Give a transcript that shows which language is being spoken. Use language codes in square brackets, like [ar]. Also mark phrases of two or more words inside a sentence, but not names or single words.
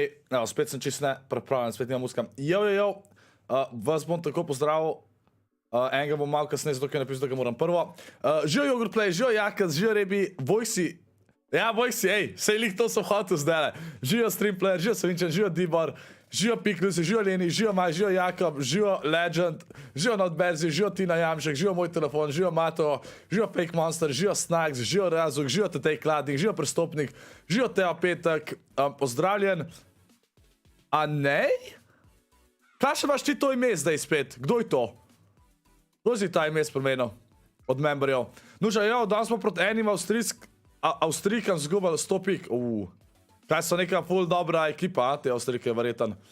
[sl] Evo, spet sem čisto nepripravljen, spet nimam muska. Jo, vas bom tako pozdravil. Enega bom malo kasneje, zato ker napisal, da ga moram prvo. Žijo Jogurtplay, žijo Jakaz, žijo Rebi, Vojsi. Ja, Vojsi, ej, sej lik to sem hotel zdaj. Žijo Streamplayer, žijo Savinčan, žijo Dibor, žijo Piklusi, žijo Leni, žijo Maj, žijo Jakob, žijo Legend, žijo Notberzi, žijo Tina Jamšek, žijo Moj telefon, žijo Mato, žijo Fake Monster, žijo Snacks, žijo Razuk, žijo Tetej Kladnik, žijo Prestopnik, žijo Teo Petek, pozdravljen. A nej? Kaj še imaš ti to ime zdaj spet? Kdo je to? Kdo si ta ime spremenil? Od memberjev. Nuža, jo, danes smo proti enim Avstrijkam zgubali 100 pik. Kaj so neka ful dobra ekipa, te Avstrijke, verjetan.